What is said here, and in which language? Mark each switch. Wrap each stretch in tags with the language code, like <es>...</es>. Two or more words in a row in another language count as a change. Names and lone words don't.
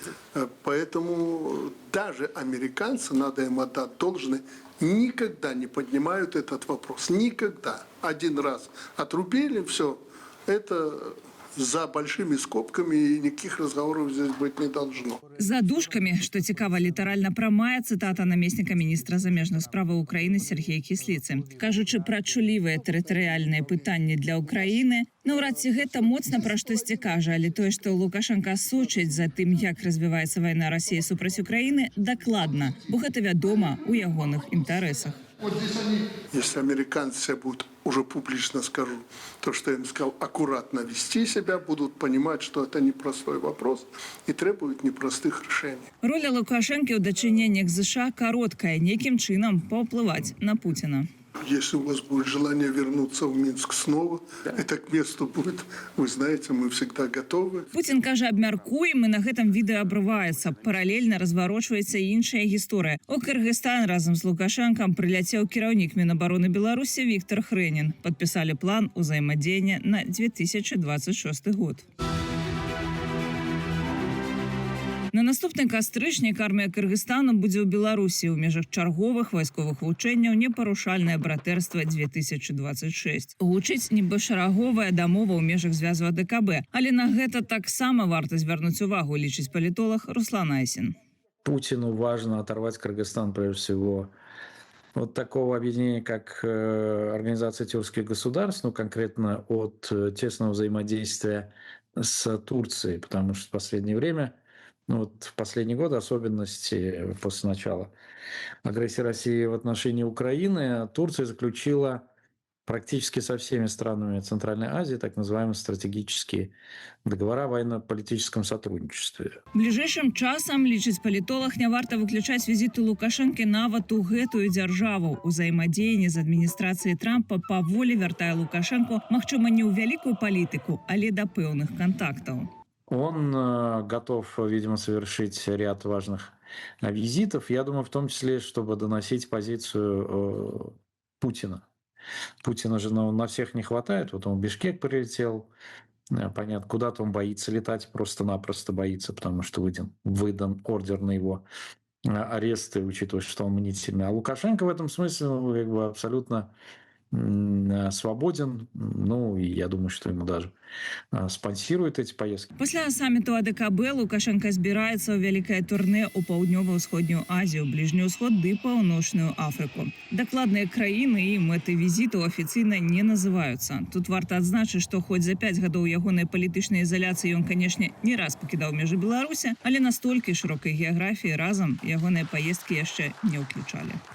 <ru>Поэтому даже американцы, надо им отдать должное, никогда не поднимают этот вопрос. Никогда. Один раз отрубили, все, это за большими скобками, и никаких разговоров здесь быть не должно.</ru> <be>За дужками, что цікава, літаральна прамая цытата намесніка міністра замежных справаў Украіны Сергея Кісліцы. Кажучы пра чулівыя тэрытарыяльныя пытанні для Украіны, наўрад ці гэта моцна пра штосьці кажа, але тое, што Лукашенко сочыць за тым, як развіваецца вайна Расіі супраць Украіны, дакладна, бо гэта вядома у ягоных інтарэсах.</be> <ru>Если американцы себя будут, уже публично скажу, то, что я им сказал, аккуратно вести себя, будут понимать, что это непростой вопрос и требует непростых решений.</ru> <be>Роля Лукашенко ў дачыненнях з США кароткая, некім чынам паўплываць на Путіна.</be> <ru>Если у вас будет желание вернуться в Минск снова, это к месту будет, вы знаете, мы всегда готовы.</ru> <be>Путін кажа, абмяркуем, і на гэтым відэа абрываецца. Паралельна разварочваецца і іншая гісторыя. У Кыргызстан разам з Лукашэнкам прыляцеў кіраўнік Мінабароны Беларусі Віктор Хрэнін. Падпісалі план узаемадзеяння на 2026 год. На наступны кастрычнік армія Кыргызстану будзе ў Беларусі ў межах чарговых вайсковых вучэнняў непарушальнае братэрства 2026. Гучыць нібы шараговая дамова ў межах звязу АДКБ, але на гэта таксама варта звярнуць увагу, лічыць палітолог Руслан Айсин.</be> <ru>Путину важно оторвать Кыргызстан, прежде всего, от такого объединения, как Организация тюркских государств, ну, конкретно от тесного взаимодействия с Турцией, потому что в последнее время, ну, вот в последние годы, особенности после начала агрессии России в отношении Украины, Турция заключила практически со всеми странами Центральной Азии так называемые стратегические договора о военно-политическом сотрудничестве.</ru> <be>Бліжэйшым часам, лічыць палітолог, не варта выключаць візіты Лукашэнкі нават у гэтую дзяржаву. Узаемадзеянне з адміністрацыяй Трампа паволі вяртае Лукашэнку, магчыма, не ў вялікую палітыку, але да пэўных кантактаў.</be> <ru>Он готов, видимо, совершить ряд важных визитов, я думаю, в том числе, чтобы доносить позицию Путина. Путина же на всех не хватает. Вот он в Бишкек прилетел, понятно, куда-то он боится летать, просто-напросто боится, потому что выдан ордер на его арест, учитывая, что он мнительный. А Лукашенко в этом смысле как бы абсолютно свободен. Ну, и я думаю, что ему даже спонсируют эти поездки.</ru> <be>Пасля саміту АДКБ Лукашенко збіраецца ў вялікае турне ў паўднёва-ўсходнюю Азію, Бліжні ўсход ды Паўночную Афрыку. Дакладныя краіны і мэты візіту афіцыйна не называюцца. Тут варта адзначыць, што хоць за 5 гадоў ягонай палітычнай ізаляцыі ён, канешне, не раз пакідаў межы Беларусі, але настолькі шырокай геаграфіі разам ягоныя паездкі яшчэ не ўключалі.</be>